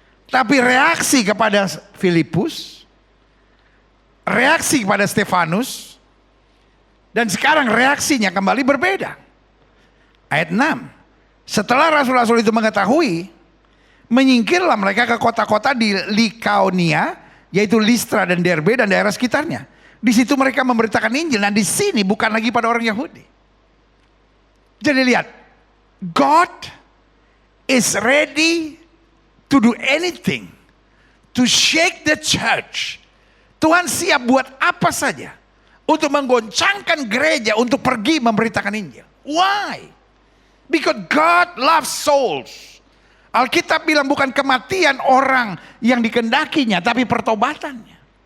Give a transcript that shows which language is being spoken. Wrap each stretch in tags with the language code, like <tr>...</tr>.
<id>Tapi reaksi kepada Filipus, reaksi kepada Stefanus, dan sekarang reaksinya kembali berbeda. Ayat 6. Setelah rasul-rasul itu mengetahui, menyingkirlah mereka ke kota-kota di Likaonia, yaitu Listra dan Derbe dan daerah sekitarnya. Di situ mereka memberitakan Injil, dan di sini bukan lagi pada orang Yahudi. Jadi lihat,</id> <en>God is ready to do anything to shake the church.</en> <id>Tuhan siap buat apa saja untuk menggoncangkan gereja untuk pergi memberitakan Injil.</id> <en>Why? Because God loves souls.</en> <id>Alkitab bilang bukan kematian orang yang dikendakinya, tapi pertobatannya.</id>